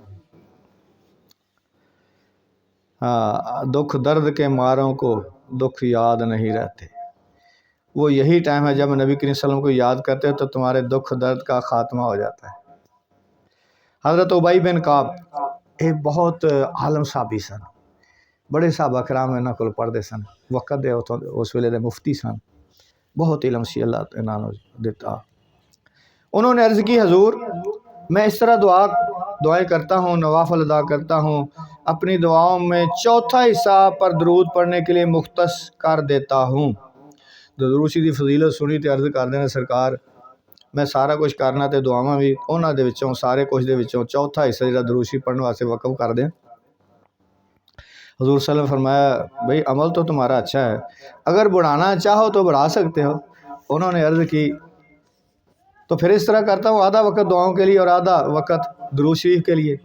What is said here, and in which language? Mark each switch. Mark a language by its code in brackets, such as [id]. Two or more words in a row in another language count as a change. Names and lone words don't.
[ur] دکھ درد کے ماروں کو دکھ یاد نہیں رہتے، وہ یہی ٹائم ہے جب نبی کریم [ar] صلی اللہ علیہ وسلم [ur] کو یاد کرتے ہو تو تمہارے دکھ درد کا خاتمہ ہو جاتا ہے۔ [pa] حضرت ابی بن کعب ایک بہت عالم صحابی سن، بڑے صحابہ کرام انہاں کول پڑھتے سن، وقت دے اس ویلے دے مفتی سن، بہت علم سی اللہ انہاں نوں دیتا۔ [ur] انہوں نے عرض کی حضور میں اس طرح دعائیں کرتا ہوں، نوافل ادا کرتا ہوں، اپنی دعاؤں میں چوتھا حصہ پر درود پڑھنے کے لیے مختص کر دیتا ہوں۔ [pa] درود شریف دی فضیلت سنی تے عرض کر دینا سرکار میں سارا کچھ کرنا تے دعاواں بھی انہاں دے وچوں سارے کچھ دے وچوں چوتھا حصہ جڑا درود شریف پڑھنے واسطے وقف کر دیں۔ [ur] حضور [ar] صلی اللہ علیہ وسلم [ur] فرمایا بھئی عمل تو تمہارا اچھا ہے، اگر بڑھانا چاہو تو بڑھا سکتے ہو۔ انہوں نے عرض کی تو پھر اس طرح کرتا ہوں آدھا وقت دعاؤں کے لیے اور آدھا وقت درود شریف کے لیے۔